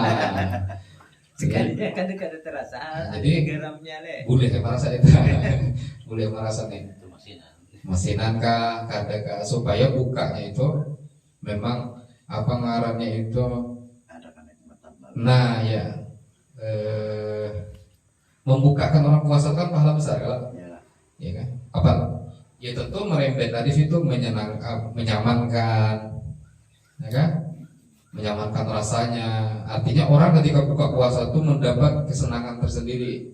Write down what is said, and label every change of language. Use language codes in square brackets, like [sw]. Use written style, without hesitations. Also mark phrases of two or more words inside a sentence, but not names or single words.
[bjn] Sekalinya kan kada terasa. [id] Jadi garamnya le. [bjn] Boleh merasa itu, boleh merasa nih. Masinan kah, kada kah, supaya bukanya itu memang apa ngarannya itu. [id] Nah ya, membukakan orang puasa kan pahala besar kalau, ya kan? Apa? Ya tentu merembet tadi situ menyamankan, ya kan? Menyamankan rasanya. Artinya orang ketika buka puasa itu mendapat kesenangan tersendiri.